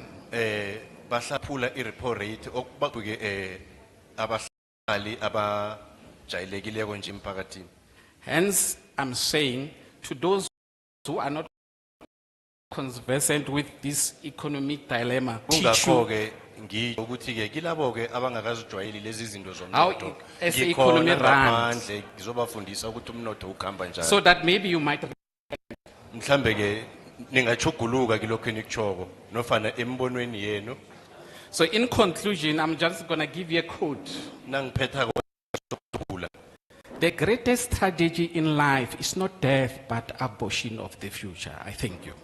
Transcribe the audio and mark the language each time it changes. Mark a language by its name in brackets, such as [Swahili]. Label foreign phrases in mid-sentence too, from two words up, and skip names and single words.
[South Ndebele] bahlaphula [English] irepo rate [South Ndebele] okuba ke abahlali abajayelekileko nje emphakathini. [English] Hence, I'm saying to those who are not conversant with this economic dilemma, teach [South Ndebele] Kungakho [English] you [South Ndebele] ke ngisho ukuthi ke kilabo ke abangakazijwayeli lezi zinto [English] How [South Ndebele] zomnotho [English] as the [South Ndebele] ngikhona [English] economy runs. [South Ndebele] ngaphandle ngizobafundisa ukuthi umnotho ukhamba njani. [English] so that maybe you might. [South Ndebele] Mhlambe ke ningachuguluka kilokho enikuchoko nofana embonweni yenu. [English] So in conclusion, I'm just going to give you a quote. [South Ndebele] Nangiphetha [English] The greatest tragedy in life is not death, but abortion of the future. I thank you.